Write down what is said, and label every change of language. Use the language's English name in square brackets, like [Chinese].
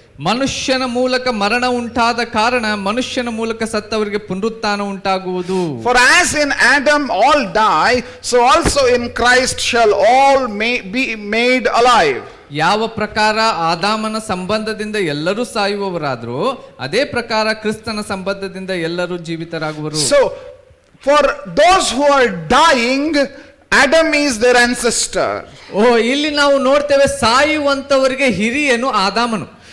[Kannada] ಮನುಷ್ಯನ ಮೂಲಕ ಮರಣ ಉಂಟಾದ ಕಾರಣ ಮನುಷ್ಯನ ಮೂಲಕ ಸತ್ತವರಿಗೆ ಪುನರುತ್ಥಾನ ಉಂಟಾಗುವುದು. [English] For as in Adam all die, so also in Christ shall all be made alive. [Kannada] ಯಾವ ಪ್ರಕಾರ ಆದಾಮನ ಸಂಬಂಧದಿಂದ ಎಲ್ಲರೂ ಸಾಯುವವರಾದ್ರು, ಅದೇ ಪ್ರಕಾರ ಕ್ರಿಸ್ತನ ಸಂಬಂಧದಿಂದ ಎಲ್ಲರೂ ಜೀವಿತರಾಗುವರು. [English] So for those who are dying, Adam is their ancestor. [Kannada] ಇಲ್ಲಿ ನಾವು ನೋಡ್ತೇವೆ, ಸಾಯುವಂತವರಿಗೆ ಹಿರಿಯನು ಆದಾಮನು.